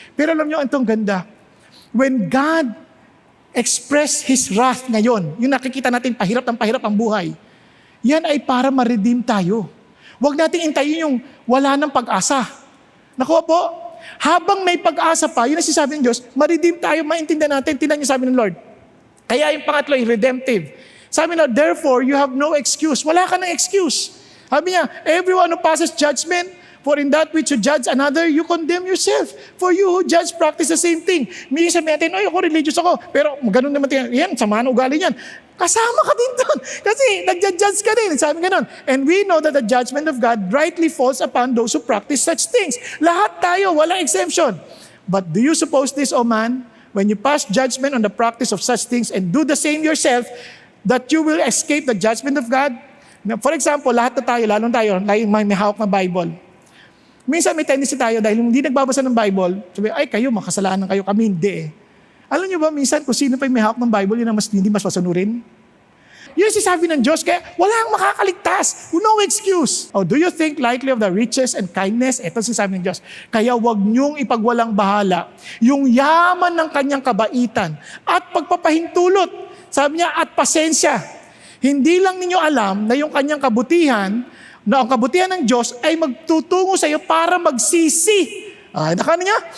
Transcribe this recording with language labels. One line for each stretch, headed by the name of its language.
Filipino: Pero alam nyo, itong ganda.
English: When God expressed His wrath
Filipino: ngayon, yung nakikita natin pahirap ang buhay, yan ay para ma-redeem tayo. Huwag nating intayin yung wala ng pag-asa. Nakuha po, habang may pag-asa pa, yun ang sinasabi ng Diyos, ma-redeem tayo, maintindihan natin, tinan niyo sabi ng Lord. Kaya yung pangatlo, yung redemptive. Sabi ng Lord,
English: therefore, you have no excuse.
Filipino: Wala ka ng excuse. Sabi niya,
English: everyone who passes judgment, for in that which you judge another, you condemn yourself. For you who judge, practice the same thing.
Filipino: Minsan sabi natin, ako religious ako. Pero ganun naman yan, sama na ugali niyan. kasama ka din doon. Kasi nagja-judge ka din. Sabi ganun.
English: And we know that the judgment of God rightly falls upon those who practice such things.
Filipino: Lahat tayo, walang exemption.
English: But do you suppose this, O man, when you pass judgment on the practice of such things and do the same yourself, that you will escape the judgment of God? Now, for example,
Filipino: lahat na tayo, lalong tayo, may hawak na Bible. Minsan may tendency tayo dahil hindi nagbabasa ng Bible, sabi, ay kayo, makasalanan kayo, kami hindi eh. Alam niyo ba, minsan kung sino pa yung may hawak ng Bible, yun ang hindi mas masunurin? Yun sinasabi ng Diyos, kaya walang makakaligtas.
English: No excuse. Oh, do you think lightly of the riches and kindness?
Filipino: Ito sinasabi ng Diyos. Kaya wag niyong ipagwalang bahala yung yaman ng kanyang kabaitan at pagpapahintulot. Sabi niya, at pasensya. Hindi lang ninyo alam na yung kanyang kabutihan, na ang kabutihan ng Diyos ay magtutungo sa iyo para magsisi. Nakano niya?